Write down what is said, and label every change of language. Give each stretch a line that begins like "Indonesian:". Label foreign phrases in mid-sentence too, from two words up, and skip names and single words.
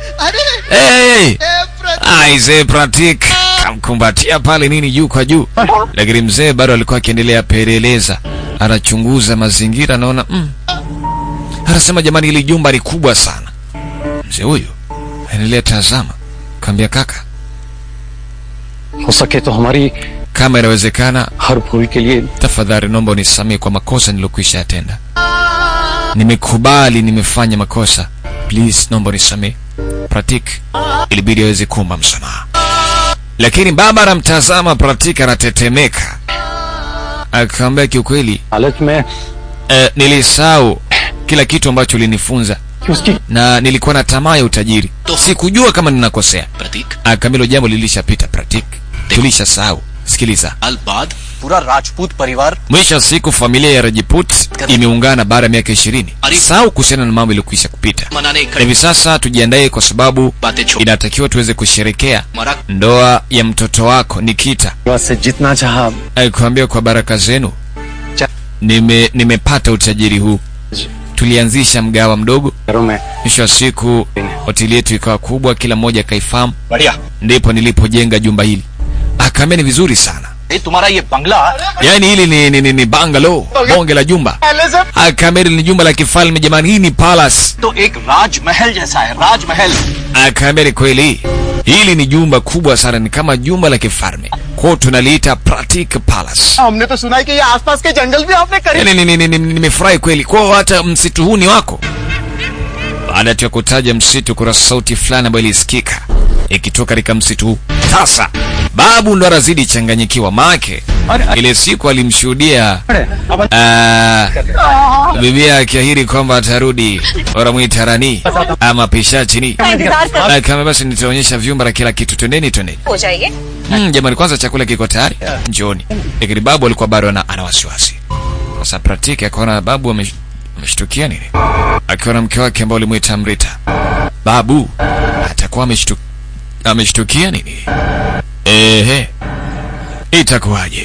Swahili: Aise Pratik kamkumbatia pale nini juu kwa juu. Lakini mzee bado alikuwa akiendelea peleleza. Anachunguza mazingira, naona anasema jamani, ile jumba ni kubwa sana. Mzee huyo anaendelea tazama. Kaambia kaka,
Hindi: हो सके तो हमारी
Swahili: kama inawezekana
Hindi: हर भूल के लिए
Swahili: tafadhali naomba unisamehe kwa makosa nilokwisha yatenda. Nimekubali nimefanya makosa. Please naomba unisamehe. Pratik ilibidi aweze kuomba msamaha. Lakini baba anamtazama Pratik anatetemeka. Akamwambia kiukweli,
Hindi: हालत में
Swahili: nilisahau kila kitu ambacho ulinifunza na nilikuwa na tamaa ya utajiri. Sikujua kama ninakosea. प्रतीक Akamilo jambo lilishapita Pratik. Tulishasahau. Sikiliza.
Hindi: साल बाद पूरा राजपूत परिवार
Swahili: Mwisho siku familia ya Rajput imeungana baada ya miaka 20. Sahau kuhusiana na mambo yaliyokwisha kupita.
Hindi: मनाने
Swahili: Hivi sasa tujiandae kwa sababu
Hindi: बातें छोड़
Swahili: inatakiwa tuweze kusherekea
Hindi: मरा
Swahili: ndoa ya mtoto wako Nikita.
Hindi: से जितना चाहा
Swahili: Alikwambia kwa baraka zenu Cha- nimepata utajiri huu. Tulianzisha mgawa mdogo.
Hindi: घरों में
Swahili: Mwisho wa siku hoteli yetu ikawa kubwa, kila mmoja kaifahamu.
Hindi: बढ़िया
Swahili: Ndipo nilipojenga jumba hili. Akaambia ni vizuri sana.
Hindi: ये तुम्हारा ये बंगला
Swahili: Yaani hili ni bungalow, bonge la jumba. Akaambia ni jumba la kifalme jamani, hii ni palace.
Hindi: तो एक राजमहल जैसा है राजमहल
Swahili: Akaambia ni kweli. Hili ni jumba kubwa sana, ni kama jumba la kifalme. Kwa tunaliita Pratik Palace.
Hindi: हमने तो सुना है कि ये आसपास के जंगल भी आपने खरीद
Swahili: Yaani nimefurahi kweli. Kwa hata msitu huu ni wako. Baada ya kutaja msitu kuna sauti fulani ambayo ilisikika ikitoka katika msitu huu. Sasa babu ndo anazidi changanyikiwa make. Ile siku alimshuhudia bibi akiahiri kwamba atarudi wanamuita Rani ama Pishachini. Kama basi nitaonyesha vyumba na kila kitu, twendeni.
Hindi: हो जाइए.
Swahili: Jamani, kwanza chakula kiko tayari, njooni. Lakini babu alikuwa bado ana wasiwasi. Sasa Pratik akaona babu ameshtukia nini, akiona mke wake ambaye alimuita Amrita. Babu atakuwa ameshtukia nini? Itakuwaje?